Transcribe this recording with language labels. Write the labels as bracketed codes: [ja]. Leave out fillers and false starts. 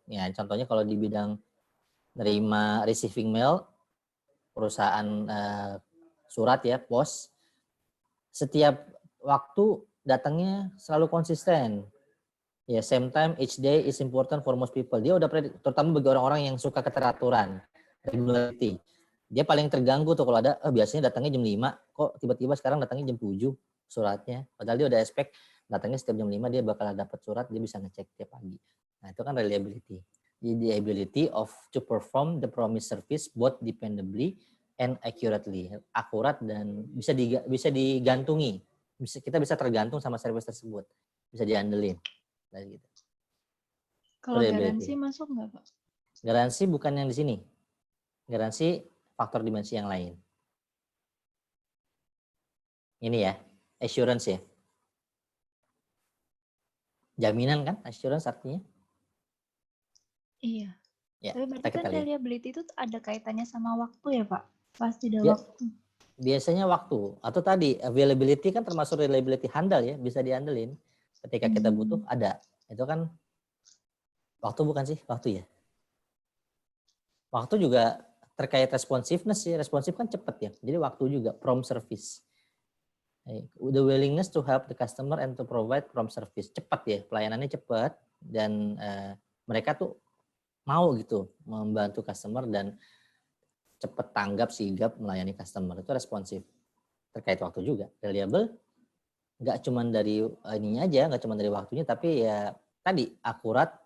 [id] Ya, contohnya kalau di bidang nerima receiving mail, perusahaan surat ya, pos, setiap waktu datangnya selalu konsisten. Ya, [en] same time each day is important for most people. [id] Dia udah terutama bagi orang-orang yang suka keteraturan, regularity. Dia paling terganggu tuh kalau ada biasanya datangnya jam 5, kok tiba-tiba sekarang datangnya jam 7 suratnya. Padahal dia udah expect datangnya setiap jam 5 dia bakal dapat surat, dia bisa ngecek tiap pagi. Nah, itu kan reliability. [en] The ability of to perform the promised service both dependably and accurately. [id] Akurat dan bisa digantungi. Kita bisa tergantung sama service tersebut. Bisa diandelin. Gitu. Kalau garansi masuk nggak, Pak? Garansi bukan yang di sini. Garansi faktor dimensi yang lain. Ini ya, assurance ya. Jaminan kan, assurance artinya? Iya. Ya, tapi berarti kan reliability itu ada kaitannya sama waktu ya, Pak? Pasti ada ya, waktu. Biasanya waktu. Atau tadi, availability kan termasuk reliability handal ya, bisa diandelin. Ketika kita butuh, ada. Itu kan waktu bukan sih? Waktu ya. Waktu juga terkait responsiveness sih. Responsif kan cepat ya. Jadi waktu juga, prompt service. [en] The willingness to help the customer and to provide prompt service. [id] Cepat ya, pelayanannya cepat. Dan mereka tuh mau gitu membantu customer dan cepat tanggap, sigap melayani customer. Itu responsif. Terkait waktu juga. Reliable, nggak cuma dari ininya aja, nggak cuma dari waktunya, tapi ya tadi akurat.